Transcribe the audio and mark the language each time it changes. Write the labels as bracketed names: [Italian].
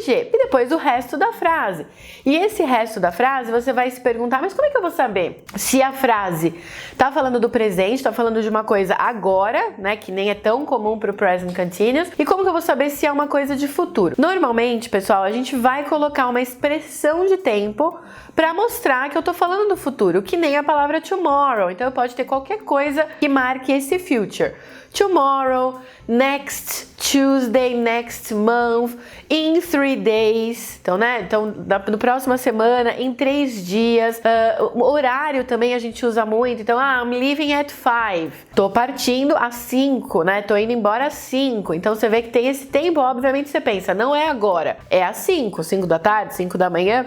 [Portuguese] E depois o resto da frase. E esse resto da frase, você vai se perguntar, mas como é que eu vou saber se a frase tá falando do presente, tá falando de uma coisa agora, né, que nem é tão comum para o present continuous, e como que eu vou saber se é uma coisa de futuro? Normalmente, pessoal, a gente vai colocar uma expressão de tempo para mostrar que eu tô falando do futuro, que nem a palavra tomorrow. Então, pode ter qualquer coisa que marque esse future. [English] Tomorrow, next Tuesday, next month, in 3 days. [Portuguese] Então, né? Então, na próxima semana, em 3 dias. O horário também a gente usa muito. Então, [English] I'm leaving at 5. [Portuguese] Tô partindo às 5, né? Tô indo embora às 5. Então, você vê que tem esse tempo, obviamente você pensa, não é agora, é às 5, 5 da tarde, 5 da manhã.